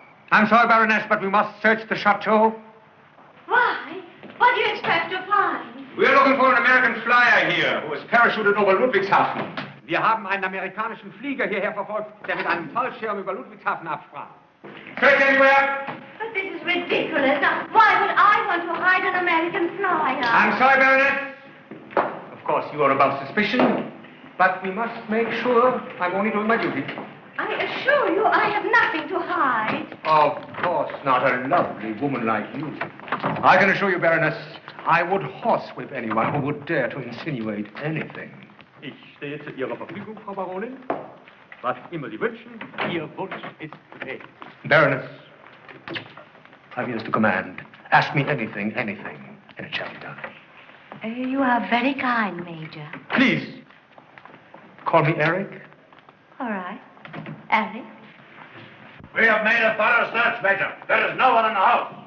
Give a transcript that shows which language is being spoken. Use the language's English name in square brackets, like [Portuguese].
[English] I'm sorry, Baroness, but we must search the chateau. Why? What do you expect to find? We're looking for an American flyer here, who is parachuted over Ludwigshafen. [German] Wir haben einen amerikanischen Flieger hierher verfolgt, der mit einem Fallschirm über Ludwigshafen absprang. [English] Search anywhere? But this is ridiculous. Now, why would I want to hide an American flyer? I'm sorry, Baroness. Of course, you are above suspicion, but we must make sure I'm only doing my duty. I assure you I have nothing to hide. Of course not, a lovely woman like you. I can assure you, Baroness, I would horsewhip anyone who would dare to insinuate anything. [German] Ich stehe zu Ihrer Verfügung, Frau Baronin. Was immer Sie wünschen, Ihr Wunsch ist Befehl. [English] Baroness, I'm yours to command. Ask me anything, and it shall be done. You are very kind, Major. Please, call me Eric. All right. Eric? We have made a thorough search, Major. There is no one in the house.